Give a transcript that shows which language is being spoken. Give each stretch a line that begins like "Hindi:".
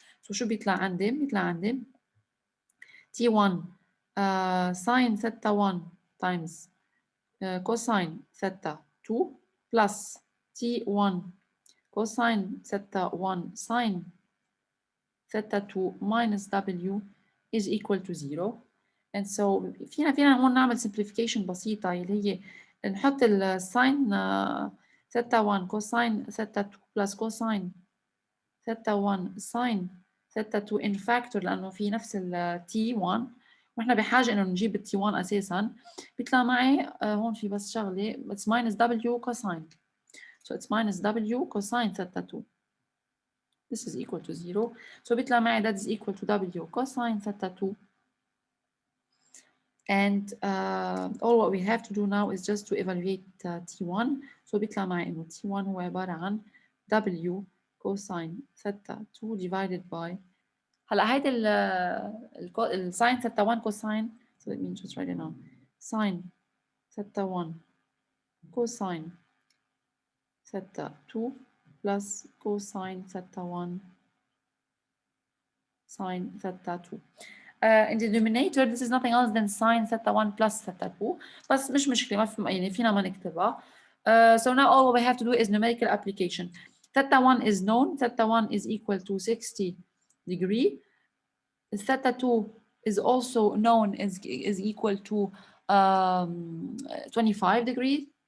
English: So
Arabic: شو بيطلع عندي؟ بيطلع عندي
English: T1 sine theta 1 times cosine theta 2 plus T1 cosine theta 1 sine theta 2 minus W is equal to 0. And so
Arabic: فينا نقول نعمل simplification بسيطة اللي هي نحط الساين
English: theta 1 cosine theta 2 plus cosine theta 1 sine theta 2 in factor
Arabic: لأنه في نفس ال T1 واحنا بحاجة إنه نجيب ال T1 أساساً. بيطلع معي هون في بس شغلة
English: it's minus W cosine. So it's minus W cosine theta 2. This is equal to 0. So
Arabic: بيطلع معي
English: that is equal to W cosine theta 2. And all what we have to do now is just to evaluate T1. So
Arabic: بيطلع معي إنه
English: T1 هو عبارة عن W cosine theta 2 divided by
Arabic: هلا هيدي ال
English: sine theta 1 cosine. So let me just write it down. Sine theta 1 cosine theta 2 plus cosine theta 1 sine theta 2. In the denominator, this is nothing else than sine theta 1 plus theta 2.
Arabic: بس مش مشكلة، ما في يعني فينا ما نكتبها.
English: So now all we have to do is numerical application. Theta 1 is known. Theta 1 is equal to 60 degree. Theta 2 is also known as is equal to 25 degrees.